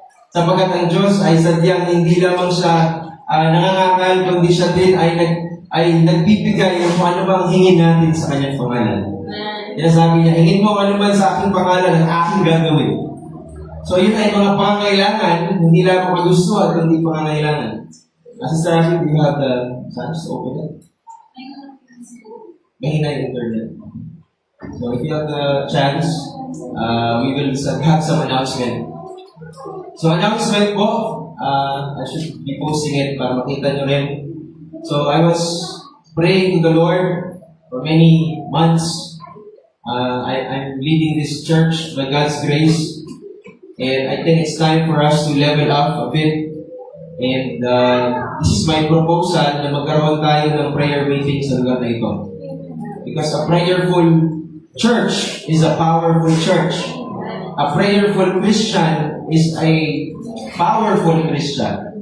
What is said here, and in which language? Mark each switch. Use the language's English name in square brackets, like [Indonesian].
[Filipino] Sapagkat ang Diyos ay sadyang hindi lamang siya nangangakal, kundi siya din ay nagbibigay ng kung ano bang hingin natin sa kanyang pangalan. Kaya sabi niya, hingin mo ano man sa aking pangalan ang aking gagawin. So yun ay mga pangailangan, hindi lang magustuhan, kundi pangailangan. Kasi sabi, [English] do you have the chance to open it? [Filipino] Mahina yung internet. [English] So if you have the chance, we will have some announcement. So announcement po, I should be posting it [Filipino] para makita nyo rin. [English] So I was praying to the Lord for many months. I'm leading this church by God's grace. And I think it's time for us to level up a bit. And this is my proposal [Filipino] na magkaroon tayo ng prayer meeting sa lugar na ito. [English] Because a prayerful church is a powerful church. A prayerful Christian is a powerful Christian.